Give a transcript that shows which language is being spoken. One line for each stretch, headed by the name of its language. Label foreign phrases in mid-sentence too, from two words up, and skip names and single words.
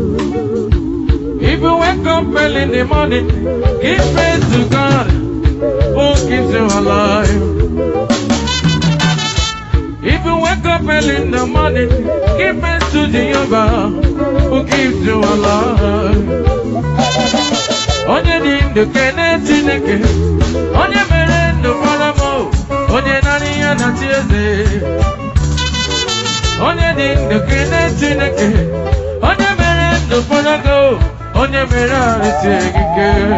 English: If you wake up early in the morning, give praise to God who keeps you alive. If you wake up early in the morning, give praise to Jehovah who keeps you alive.
Igbo: Onye dị ndụ kene Chineke, onye mere ndụ mara m, onye naanị ya na-achị eze. Onye dị ndụ kene Chineke, onye mere ndụ mara gị, onye mere arụsị gị ike.